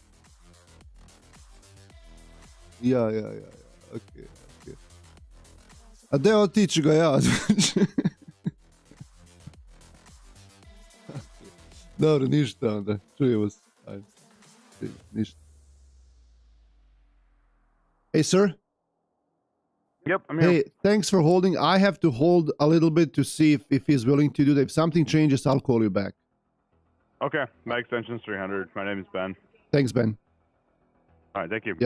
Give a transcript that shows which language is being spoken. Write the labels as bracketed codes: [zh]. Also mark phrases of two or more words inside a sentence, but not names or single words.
[hr] Ja. Ok. A gdje otići ga ja? Dobro, ništa onda. Čujemo se. Ajde. Ništa. [en] Hey, sir? Yep, I'm here. Hey, thanks for holding. I have to hold a little bit to see if he's willing to do that. If something changes, I'll call you back. Okay. My extension's 300. My name is Ben. Thanks, Ben. All right. Thank you.